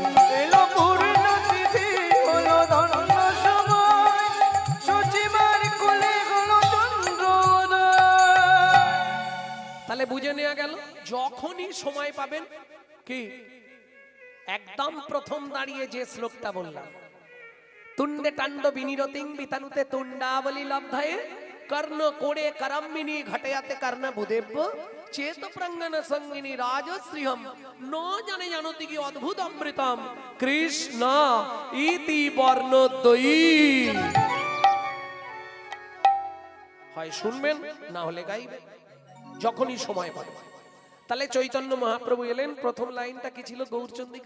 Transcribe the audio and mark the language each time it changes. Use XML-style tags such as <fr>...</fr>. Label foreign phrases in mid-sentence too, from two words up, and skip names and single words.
<bn>এলো পূর্ণতিথি, হলো ধন্য সময়, সচিবার কোলে হলো চন্দ্রোদয়। তাহলে বুঝে নেওয়া গেল, যখনই সময় পাবেন কি একদম প্রথম দাঁড়িয়ে যে শ্লোকটা বললাম,</bn> <sa>তুণ্ডে টাণ্ড বিনিরতিং বিতানুতে তুণ্ডাবলি লব্ধায়ে কর্ণ কোড়ে করম্মিনী ঘটয়াতে কর্ণ বুদেব্য চেত প্রাঙ্গন সঙ্গিনী রাজশ্রীহম ন জানে জানতি কি অদ্ভুত অমৃতম কৃষ্ণ ইতি বর্ণদ্বয়ী।</sa> <bn>হয় শুনবেন না হলে গাইবেন যখনই সময় পাবেন। তাহলে চৈতন্য মহাপ্রভু এলেন, প্রথম লাইনটা কি ছিল গৌরচন্দ্রিকা?</bn>